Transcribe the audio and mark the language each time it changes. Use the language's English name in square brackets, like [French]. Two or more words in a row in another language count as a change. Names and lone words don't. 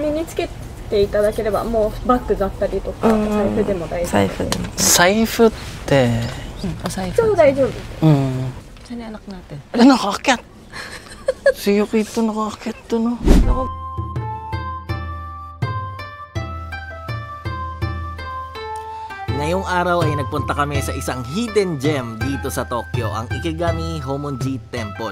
[Japanese] につけていただければ、もうバッグだったりとか、財布でも大丈夫。財布でも。財布って、そう大丈夫。 [Filipino] Saan yung anak natin? Ala, nakaakyat! Si Yukito nakaakyat to, no? Ngayong araw ay nagpunta kami sa isang [English] hidden gem [Filipino] dito sa Tokyo, ang Ikegami Homonji Temple.